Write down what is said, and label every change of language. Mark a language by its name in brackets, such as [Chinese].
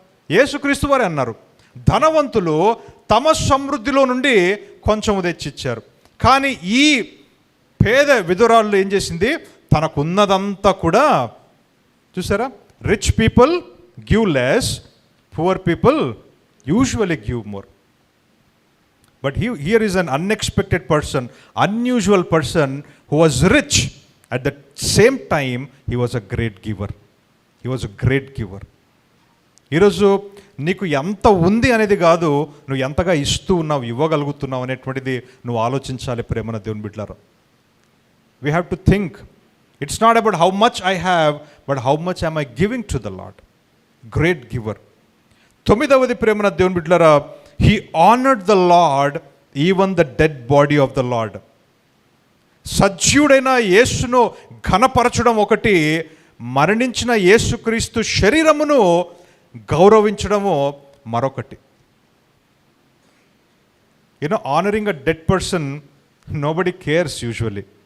[Telugu] యేసుక్రీస్తు వారే అన్నారు, ధనవంతులు తమ సమృద్ధిలో నుండి కొంచెం తెచ్చిచ్చారు. కానీ ఈ పేద విధురాళ్ళు ఏం చేసింది, తనకున్నదంతా కూడా, చూసారా, [English] Rich people give less, poor people usually give more. But here is an unexpected person, unusual person who was rich. At the same time, he was a great giver. He was a great giver. [Telugu] ఈరోజు నీకు ఎంత ఉంది అనేది కాదు, నువ్వు ఎంతగా ఇస్తూ ఉన్నావు, ఇవ్వగలుగుతున్నావు అనేటువంటిది నువ్వు ఆలోచించాలి ప్రేమన దేవుని బిడ్డలారా. [English] We have to think. It's not about how much I have, but how much am I giving to the Lord. Great giver. 9వది [Telugu] ప్రేమన దేవుని బిడ్డలారా, [English] he honored the Lord, even the dead body of the Lord. [Telugu] సజీవుడైన యేసును ఘనపరచడం ఒకటి, మరణించిన యేసుక్రీస్తు శరీరమును గౌరవించడము మరొకటి. [English] Honoring a dead person, nobody cares usually.